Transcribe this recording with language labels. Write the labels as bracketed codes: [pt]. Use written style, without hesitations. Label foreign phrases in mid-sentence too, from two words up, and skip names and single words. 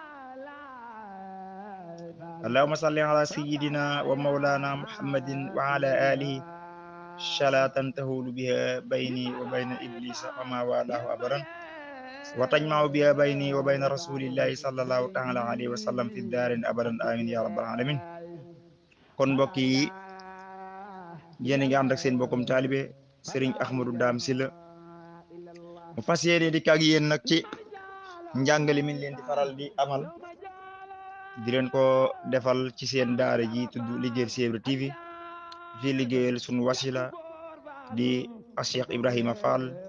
[ar] اللهم صل على سيدنا ومولانا محمد وعلى آله صلاة تهول بها بيني وبين إبليس وما والاه أبدا وتجمع بها بيني وبين رسول الله صلى الله تعالى عليه وسلم في الدار أبدا آمين يا رب العالمين. [wo] kon mbokk yi yéen a ngi ànd ak seen mbokkum taalibe Serigne Ahmadou Dame Sylla mu fas yéene di kàgg yéen nag ci njàngale mi leen di faral di amal di leen ko defal ci seen daara ji tudd liggéeyal Cheikh Ibra TV fii liggéeyal sunu wasila di Cheikh Ibrahima Fall